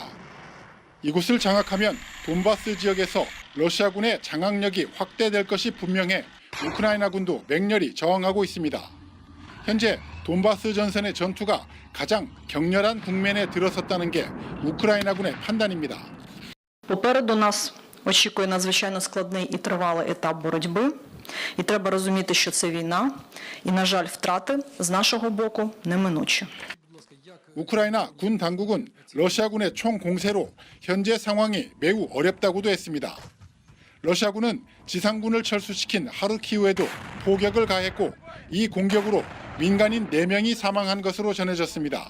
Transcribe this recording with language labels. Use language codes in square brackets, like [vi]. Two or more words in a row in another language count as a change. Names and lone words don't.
[ko] 이곳을 장악하면 돈바스 지역에서 러시아군의 장악력이 확대될 것이 분명해 우크라이나군도 맹렬히 저항하고 있습니다. 현재 돈바스 전선의 전투가 가장 격렬한 국면에 들어섰다는 게 우크라이나군의 판단입니다. [uk] Попереду нас очікує надзвичайно складний і тривалий етап боротьби. І треба розуміти, що це війна. І, на жаль, втрати з нашого боку неминучі. [ko] 우크라이나 군 당국은 러시아군의 총 공세로 현재 상황이 매우 어렵다고도 했습니다. 러시아군은 지상군을 철수시킨 하르키우에도 포격을 가했고 이 공격으로 민간인 4명이 사망한 것으로 전해졌습니다.